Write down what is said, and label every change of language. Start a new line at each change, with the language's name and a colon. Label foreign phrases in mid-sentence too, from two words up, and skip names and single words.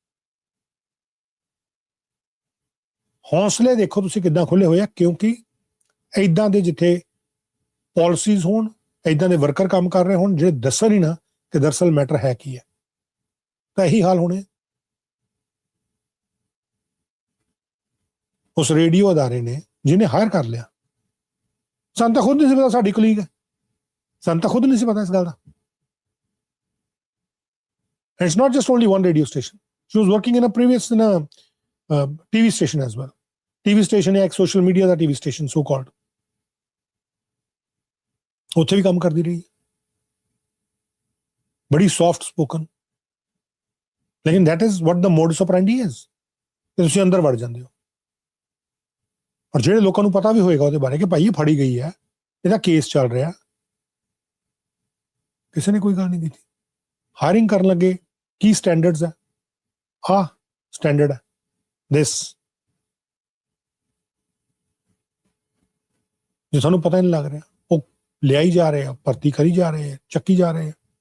Punjabi: ਹੌਸਲੇ ਦੇਖੋ ਤੁਸੀਂ ਕਿੱਦਾਂ ਖੁੱਲੇ ਹੋਏ ਆ, ਕਿਉਂਕਿ ਇੱਦਾਂ ਦੇ ਜਿੱਥੇ ਪਾਲਿਸੀਜ਼ ਹੋਣ, ਇੱਦਾਂ ਦੇ ਵਰਕਰ ਕੰਮ ਕਰ ਰਹੇ ਹੋਣ ਜਿਹੜੇ ਦੱਸਣ ਹੀ ਨਾ ਕਿ ਦਰਅਸਲ ਮੈਟਰ ਹੈ ਕੀ ਹੈ, ਤਾਂ ਇਹੀ ਹਾਲ ਹੋਣੇ। ਉਸ ਰੇਡੀਓ ਅਦਾਰੇ ਨੇ ਜਿਹਨੇ ਹਾਇਰ ਕਰ ਲਿਆ, ਸਾਨੂੰ ਤਾਂ ਖੁਦ ਨਹੀਂ ਸੀ ਪਤਾ ਸਾਡੀ ਕੁਲੀਗ ਹੈ, ਸਾਨੂੰ ਤਾਂ ਖੁਦ ਨਹੀਂ ਸੀ ਪਤਾ ਇਸ ਗੱਲ ਦਾ।
English: And it's not just only one radio station. She was working in a TV station as well. TV station
Hindi: है एक
English: social media ਦਾ TV station so called.
Punjabi: ਉੱਥੇ ਵੀ ਕੰਮ ਕਰਦੀ ਰਹੀ, ਬੜੀ
English: soft spoken. ਲੇਕਿਨ that is what the modus operandi is.
Punjabi: ਕਿ ਤੁਸੀਂ ਅੰਦਰ ਵੜ ਜਾਂਦੇ ਹੋ, ਔਰ ਜਿਹੜੇ ਲੋਕਾਂ ਨੂੰ ਪਤਾ ਵੀ ਹੋਏਗਾ ਉਹਦੇ ਬਾਰੇ ਕਿ ਭਾਈ ਇਹ ਫੜੀ ਗਈ ਹੈ, ਇਹਦਾ ਕੇਸ ਚੱਲ ਰਿਹਾ, ਕਿਸੇ ਨੇ ਕੋਈ ਗੱਲ ਨਹੀਂ ਕੀਤੀ। ਹਾਇਰਿੰਗ ਕਰਨ ਲੱਗੇ ਕੀ ਸਟੈਂਡਰਡਸ ਹੈ, ਆਹ ਸਟੈਂਡਰਡ ਹੈ ਦਿਸ, ਜੇ ਤੁਹਾਨੂੰ ਪਤਾ ਨਹੀਂ ਲੱਗ ਰਿਹਾ ਉਹ ਲਿਆਈ ਜਾ ਰਹੇ ਆ, ਭਰਤੀ ਕਰੀ ਜਾ ਰਹੇ ਆ, ਚੱਕੀ ਜਾ ਰਹੇ ਆ।